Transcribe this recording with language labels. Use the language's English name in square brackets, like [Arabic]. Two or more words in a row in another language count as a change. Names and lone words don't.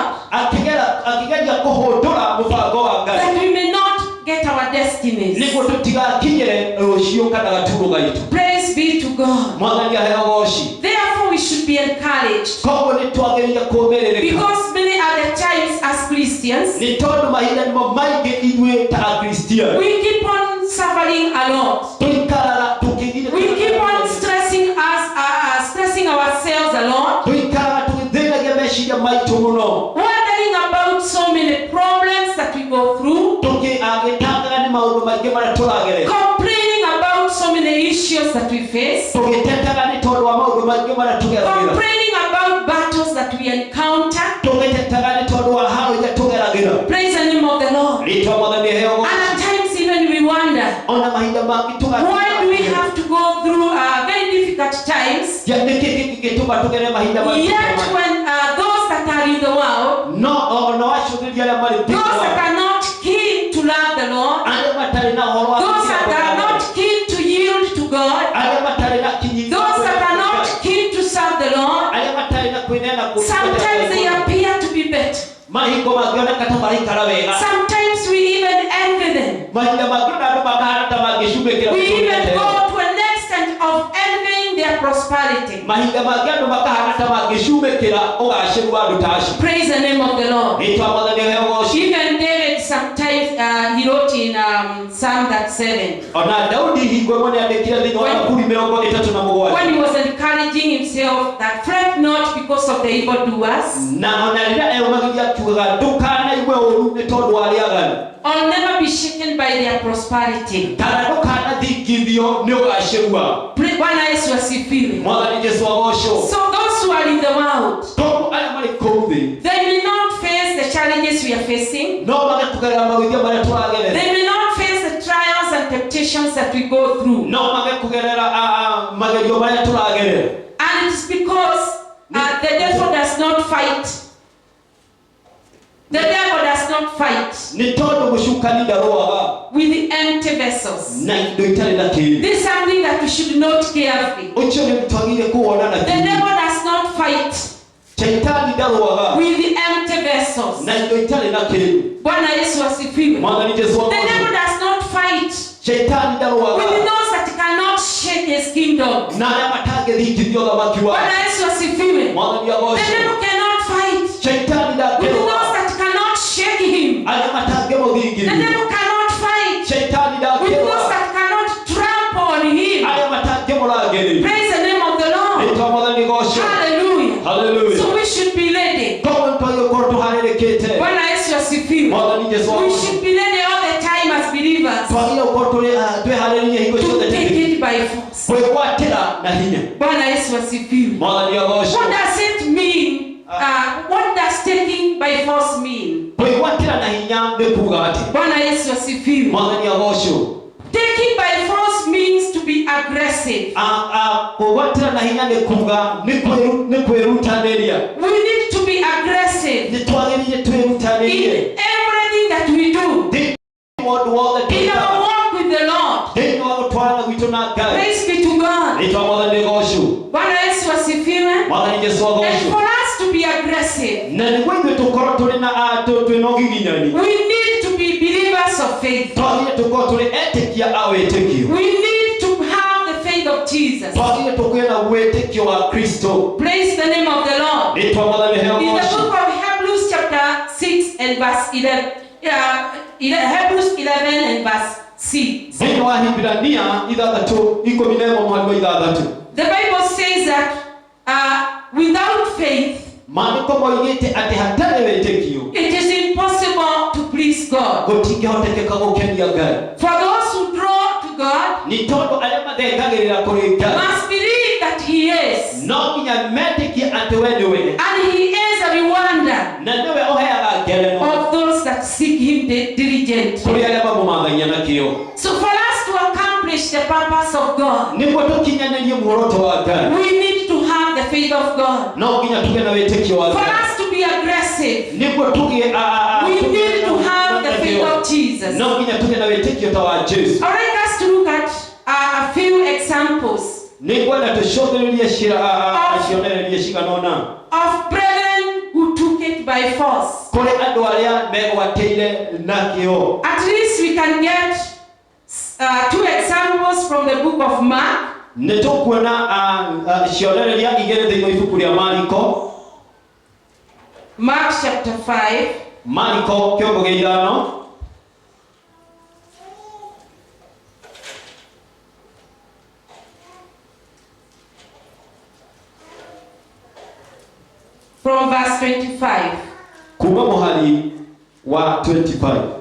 [Kikuyu] akĩgeria kũhũndũra mũbango wa Ngai [English] that we may not get our destinies. [Kikuyu] nĩguo tũtigakinyĩre rũciũ kana gaturũ gaitũ. [English] Praise be to God. [Kikuyu] Mwathani aheo goci. [English] Therefore, we should be encouraged, [Kikuyu] Koguo nĩtwagĩrĩire kũũmĩrĩrĩka [English] because many are the times as Christians [Kikuyu] nĩ tondũ mahinda nĩmo maingĩ ithuĩ ta akristiano [English] we keep on suffering a lot. [Kikuyu] tũikaraga [English] We keep on stressing ourselves a lot, [Kikuyu] tũikaraga tũgĩthĩnagia meciria maitũ mũno, [English] wondering about so many problems that we go through, [Kikuyu] tũgĩtangaga nĩ maũndũ maingĩ marĩa tũragerera, [English] complaining about so many issues that we face, [Kikuyu] tũgĩtetaga nĩ tondũ wa maũndũ maingĩ marĩa tũgeragĩra, [English] complaining about battles that we encounter. [Kikuyu] tũgĩtetaga nĩ tondũ wa haro iria tũgeragĩra. [English] Praise the name of the Lord. [Kikuyu] Rĩĩtwa Mwathani aheo goci. [English] And at times even we wonder, [Kikuyu] Ona mahinda mangĩ [English] why do we have to go through very difficult times? [Kikuyu] nĩkĩ gĩtũma tũgerere mahinda maingĩ [English] Yet when those that are in the world, [Kikuyu] no wacũthĩrĩria arĩa marĩ thĩinĩ [English] those that [Kikuyu] wa [English] are not keen to love the Lord, [Kikuyu] arĩa matarĩ na ũhoro wa [English] those that are not keen to yield to God, [Kikuyu] arĩa matarĩ na kinyi, [English] those that are not keen to serve the Lord, [Kikuyu] arĩa matarĩ na kwĩneana [English] sometimes they appear to be better. [Kikuyu] mahingo mangĩoneka ta maraikara wega, [English] Sometimes we even envy them. [Kikuyu] mahinda mangĩ andũ makahana ta mangĩcumĩkĩra [English] We even [Kikuyu] mũtũrĩre. [English] go to an extent of envying their prosperity. [Kikuyu] Mahinda mangĩ andũ makahana ta mangĩcumĩkĩra ũgacĩru wa andũ ta acio. [English] Praise the name of the Lord. [Kikuyu] Rĩĩtwa Mwathani aheo goci. [English] Even David sometimes he wrote in Psalm that 7 [Kikuyu] Ona Daudi hingo ĩmwe nĩandĩkire thĩinĩ wa Zaburi 37 [English] when he was encouraging himself that fret not because of the evildoers, [Kikuyu] na ona rĩrĩa eũmagĩria akiugaga ndũkanaigue ũũru nĩ tondũ wa arĩa aganu, [English] or never be shaken by their prosperity. [Kikuyu] kana ndũkanathingithio nĩ ũgacĩru wao. [Swahili] Bwana Yesu asifiwe. [Kikuyu] Mwathani Jesũ agocwo. [English] So those who are in the world, [Kikuyu] Tondũ arĩa marĩ kũu thĩ [English] they may not face the challenges we are facing. [Kikuyu] no mage kũgerera maũthĩ marĩa tũragerera, [English] They may not face the trials and temptations that we go through. [Kikuyu] no mage kũgerera magerio marĩa tũragerera. [English] And it's because the devil does not fight. The devil does not fight [Kikuyu] Nĩ tondũ mũcukani ndarũaga [English] with the empty vessels. [Kikuyu] na indo itarĩ na kĩndũ. [English] This is something that we should note carefully. [Kikuyu] Ũcio nĩ twagĩrĩire kuona na [English] The [Kikuyu] kĩndũ. [English] devil does not fight [Kikuyu] Shaitani ndarũaga [English] with the empty vessels. [Kikuyu] na indo itarĩ na kĩndũ. [Swahili] Bwana Yesu asifiwe. [Kikuyu] Mwathani Jesũ [English] The devil [Kikuyu] agocwo. [English] does not fight [Kikuyu] Shaitani [English] with [Kikuyu] ndarũaga [English] those kingdom. [Kikuyu] na arĩa matangĩthikithia ũthamaki wake. [Swahili] Bwana Yesu asifiwe. [Kikuyu] Mwathani [English] The [Kikuyu] agocwo. [English] devil cannot fight [Kikuyu] Shaitani [English] with [Kikuyu] ndangĩrũa. [English] those that cannot shake him. [Kikuyu] arĩa [English] The [Kikuyu] matangĩmũthingithia. [English] devil cannot fight [Kikuyu] Shaitani [English] with those [Kikuyu] ndangĩrũa. [English] that cannot trample on him. [Kikuyu] arĩa matangĩmũrangĩrĩria. [English] Praise the name of the Lord. [Kikuyu] Rĩĩtwa Mwathani gocwo. [English] Hallelujah. [Kikuyu] Hallelujah. [English] So we should be ready. [Kikuyu] Koguo twagĩrĩirwo tũharĩrĩkĩte. [Swahili] Bwana Yesu asifiwe. [Kikuyu] Mwathani Jesũ [English] We should be ready all the time as believers [Kikuyu] twagĩrĩirwo gũkorwo twĩharĩrĩirie hingo [English] to [Kikuyu] ciothe [English] take [Kikuyu] tũkĩ- [English] it by force. [Kikuyu] kwĩgwatĩra na hinya. [Swahili] Bwana Yesu asifiwe. [Kikuyu] Mwathani agocwo. [English] What does it mean? What does taking by force mean? [Kikuyu] kwĩgwatĩra na hinya nĩ kuuga atĩ. [Swahili] Bwana Yesu asifiwe. [Kikuyu] Mwathani agocwo. [English] Taking by force means to be aggressive. [Kikuyu] Kwĩgwatĩra na hinya nĩ kuuga nĩ kwĩrutanĩria. [English] We need to be aggressive [Kikuyu] Nĩ twagĩrĩire twĩrutanĩrie. [English] in everything that we do. [Kikuyu] Thĩinĩ wa ũndũ wothe [English] In [Kikuyu] twĩkaga. [English] our walk with the Lord. [Kikuyu] Thĩinĩ wa gũtwarana gwitũ na Ngai. [English] Praise be to God. [Kikuyu] Rĩĩtwa Mwathani gocwo. [Swahili] Bwana Yesu asifiwe. [Kikuyu] Mwathani Jesũ [English] And [Kikuyu] agocwo. [English] for us to be aggressive, [Kikuyu] Na nĩguo ithuĩ tũkorwo twĩna ũgiginyani. [English] we need to be believers of faith. [Kikuyu] Twagĩrĩire tũkorwo tũrĩ etĩkia a wĩtĩkio. [English] We need to have the faith of Jesus. [Kikuyu] Twagĩrĩire tũkorwo na wĩtĩkio wa Kristo. [English] Praise the name of the Lord. [Kikuyu] Rĩĩtwa Mwathani heo [English] In the [Kikuyu] gocwo. [English] book of Hebrews chapter 6 and verse 11, Hebrews 11 and verse 6. [Kikuyu] Thĩinĩ wa Hibirania 6:11 [English] The Bible says that without faith, [Kikuyu] maandĩko moigĩte atĩ hatarĩ wĩtĩkio [English] it is impossible to please God. [Kikuyu] gũtingĩhotekeka gũkenia Ngai. [English] For those who draw to God, [Kikuyu] Nĩ tondũ arĩa mathengagĩrĩra kũrĩ Ngai [English] must believe that He is. [Kikuyu] no nginya metĩkie atĩ we nĩwe, [English] And He is a rewarder [Kikuyu] na nĩwe ũheaga ngerenwa [English] of those that seek Him diligently. [Kikuyu] kũrĩ arĩa mamũmathagia na kĩyo. [English] So for us to accomplish the purpose of God, [Kikuyu] Nĩguo tũkinyanĩrie muoroto wa Ngai, [English] we need to have the faith of God. [Kikuyu] no nginya tũgĩe na wĩtĩkio wa [English] For [Kikuyu] Ngai. [English] us to be aggressive, [Kikuyu] Nĩguo tũgĩe [English] we need to have the faith of Jesus. [Kikuyu] no nginya tũgĩe na wĩtĩkio ta wa Jesũ. [English] I'd like us to look at a few examples [Kikuyu] Nĩngwenda tũcũthĩrĩrie cionereria cigana ũna [English] of brethren who took it by force. [Kikuyu] kũrĩ andũ arĩa megwatĩire na kĩyo. [English] At least we can get two examples from the book of Mark. [Kikuyu] Nĩ tũkuona cionereria igĩrĩ thĩinĩ wa ibuku rĩa Mariko. [English] Mark chapter 5. [Kikuyu] Mariko kĩongo gĩa 5. [English] From verse 25. [Kikuyu] Kuma mũhari wa 25.